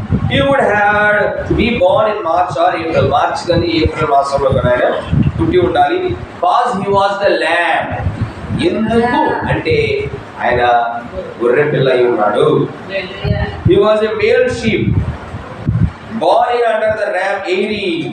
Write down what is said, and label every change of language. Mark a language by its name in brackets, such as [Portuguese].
[English] He would have to be born in March or April. [Telugu] March కానీ April మాసంలో కానీ ఆయన పుట్టి ఉండాలి. [English] Because he was the lamb. [Telugu] ఎందుకు అంటే ఆయన గొర్రె పిల్ల అయి ఉన్నాడు. [English] He was a male sheep born under the ram area.